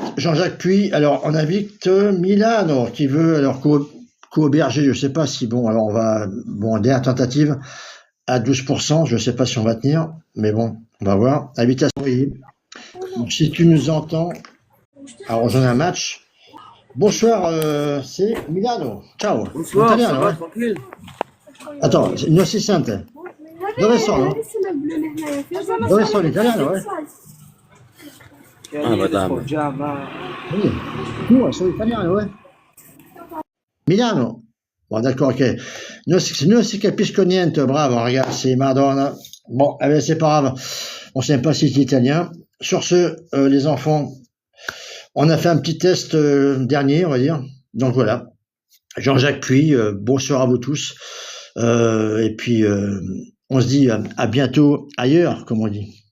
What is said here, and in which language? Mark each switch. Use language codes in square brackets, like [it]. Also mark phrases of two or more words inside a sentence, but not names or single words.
[fr] Jean-Jacques Puy, alors on invite Milano, qui veut, alors co-héberger, je sais pas si, bon, alors dernière tentative à 12%, je sais pas si on va tenir, mais bon, on va voir. Invitation. Donc, si tu nous entends, alors rejoindre un match. Bonsoir, c'est Milano. Ciao. Bonsoir, Italiano, ça va, tranquille. Attends, [it] non si sente. Dove sono? Dove sono? Italiano, [fr] Ah, madame. [it] Tu, sono italiano, Milano. [fr] Bon, d'accord, ok. [it] Non si capisco niente, bravo, ragazzi, Madonna. [fr] Bon, c'est pas grave. On sait pas si c'est italien. Sur ce, les enfants, on a fait un petit test dernier, on va dire. Donc voilà. Jean-Jacques Puy, bonsoir à vous tous. Et puis, on se dit à bientôt ailleurs, comme on dit.